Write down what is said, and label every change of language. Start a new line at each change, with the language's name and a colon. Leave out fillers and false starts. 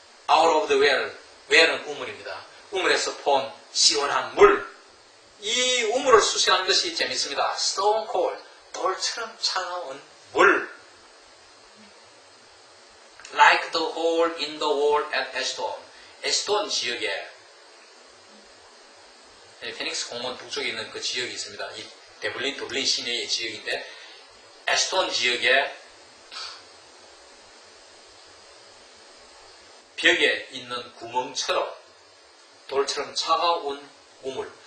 English: out of the well, well은
Korean: 우물입니다. 우물에서 본 시원한 물. 이 우물을 수시하는 것이 재밌습니다. stone cold, 돌처럼 차가운 물.
English: like the hole in the wall at Ashton.
Korean: 에스톤 지역에 피닉스 공원 북쪽에 있는 그 지역이 있습니다. 이 더블린 시내의 지역인데 에스톤 지역에 벽에 있는 구멍처럼 돌처럼 차가운 우물.